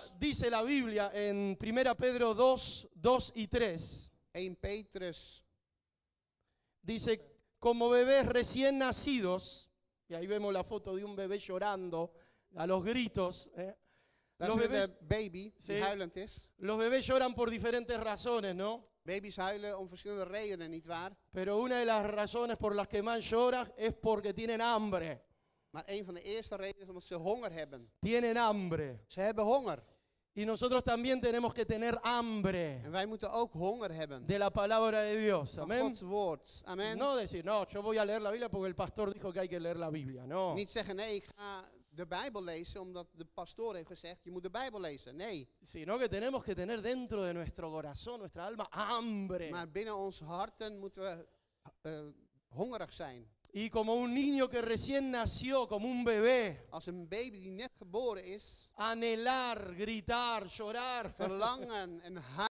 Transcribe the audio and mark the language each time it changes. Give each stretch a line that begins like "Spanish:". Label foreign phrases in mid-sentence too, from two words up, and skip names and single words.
Spanish: dice la Biblia en 1 Pedro 2, 2 y 3.
Dutch: 1 Petrus,
Spanish: Dice, como bebés recién nacidos, y ahí vemos la foto de un bebé llorando a los gritos.
Dutch: daar
Spanish: Los
Dutch: zien we
Spanish: bebés,
Dutch: de baby die
Spanish: Sí.
Dutch: huilend is.
Spanish: los bebés lloran por diferentes razones, ¿no?
Dutch: Baby's huilen om verschillende redenen, nietwaar?
Spanish: Pero una de las razones por las que más lloran es porque tienen hambre.
Dutch: Maar een van de eerste redenen is omdat ze honger hebben.
Spanish: Tienen hambre.
Dutch: Ze hebben honger.
Spanish: Y nosotros también tenemos que tener hambre
Dutch: En wij moeten ook honger hebben.
Spanish: de la palabra de Dios.
Dutch: Van
Spanish: Amén.
Dutch: Gods woord. Amen.
Spanish: No decir, no, yo voy a leer la Biblia porque el pastor dijo que hay que leer la Biblia. No.
Dutch: Niet zeggen, nee, ik ga de Bijbel lezen omdat de pastoor heeft gezegd, je moet de Bijbel lezen. Nee.
Spanish: Sino que tenemos que tener dentro de nuestro corazón, nuestra alma, hambre.
Dutch: Maar binnen onze harten moeten we hongerig zijn.
Spanish: Y como un niño que recién nació, como un bebé,
Dutch: Als een baby die net geboren is,
Spanish: anhelar, gritar, llorar.
Dutch: verlangen en